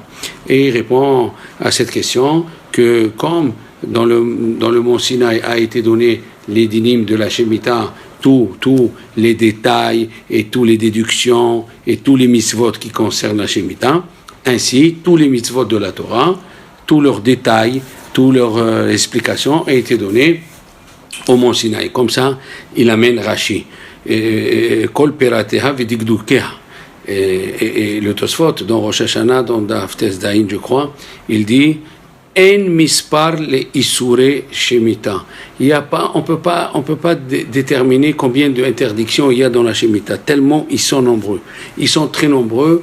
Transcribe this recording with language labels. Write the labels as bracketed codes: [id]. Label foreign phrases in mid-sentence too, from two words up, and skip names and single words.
[fr] Et il répond à cette question que comme dans le mont Sinaï a été donné les dinim de la Shemitah, tous les détails et toutes les déductions et tous les mitzvot qui concernent la Shemitah, ainsi tous les mitzvot de la Torah, tous leurs détails, toutes leurs explications ont été donnés au mont Sinaï. Comme ça, il amène Rashi. [he] כל פרטיה ודקדוקיה. [fr] Et le Tosfot, dans Rosh Hashanah, dans [he] דף טס דין, [fr] je crois, il dit [he] אין מספר ל איסורי שמיטה. [fr] On peut pas déterminer combien d'interdictions il y a dans la Shemitah, tellement ils sont nombreux. Ils sont très nombreux.